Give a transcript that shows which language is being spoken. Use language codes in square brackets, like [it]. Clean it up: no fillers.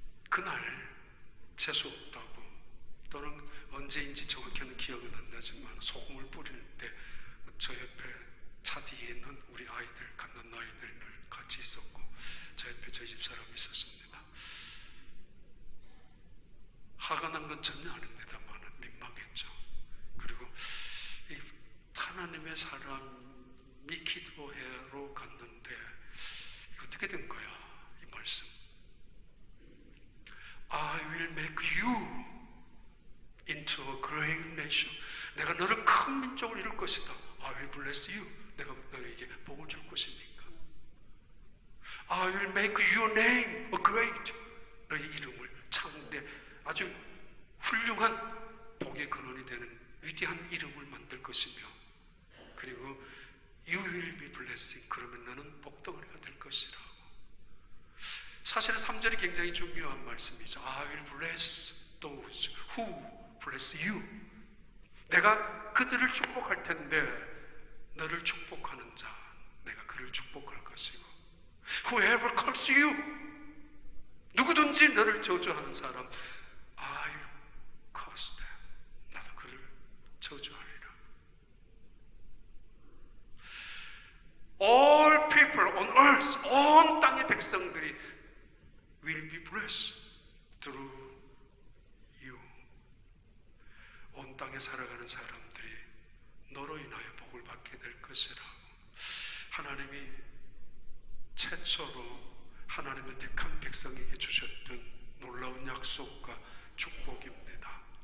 [ko] 그날 재수 없다고, 또는 언제인지 정확히는 기억은 안 나지만 소금을 뿌릴 때 저 옆에 차 뒤에 있는 우리 아이들, 갓난아이들 늘 같이 있었고 저 옆에 저희 집 사람이 있었습니다. 화가 난 건 전혀 아닙니다만 민망했죠. 그리고 이 하나님의 사람이 기도회로 갔는데 어떻게 된 거야? 이 말씀, [en] I will make you into a great nation. [ko] 내가 너를 큰 민족을 이룰 것이다. [en] I will bless you. [ko] 내가 너에게 복을 줄 것이니까. [en] I will make your name a great. [ko] 너의 이름을 창대, 아주 훌륭한 복의 근원이 되는 위대한 이름을 만들 것이며, 그리고 [en] You will be blessing. [ko] 그러면 너는 복덩어리가 될 것이라고. 사실은 3절이 굉장히 중요한 말씀이죠. [en] I will bless those who bless you. [ko] 내가 그들을 축복할 텐데 너를 축복하는 자, 내가 그를 축복할 것이고, [en] Whoever calls you, [ko] 누구든지 너를 저주하는 사람, [en] I curse them. [ko] 나도 그를 저주하리라. [en] All people on earth, [ko] 온 땅의 백성들이 [en] will be blessed through you. [ko] 온 땅에 살아가는 사람들이 너로 인하여 복을 받게 될 것이라고. 하나님이 최초로 하나님의 택한 백성에게 주셨던 놀라운 약속과 축복입니다.